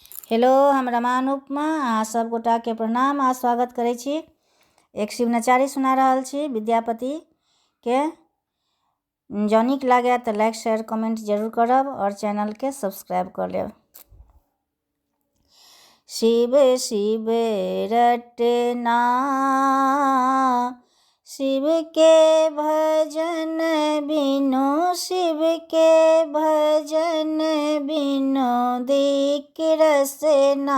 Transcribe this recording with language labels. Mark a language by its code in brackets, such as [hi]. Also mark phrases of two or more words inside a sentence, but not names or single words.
[mai] हेलो, हम रमान उपमा अहाँ सब गोटा के प्रणाम आ स्वागत करै छी। एक शिव नचारी सुना रहल छी विद्यापति के। जँ नीक लागे तो [en] like share comment [mai] जरूर करब और चैनल के सब्सक्राइब कर लेब। शिव शिव रटना शिव के भजन बिनु, शिव के भजन बिनु दिक रसना।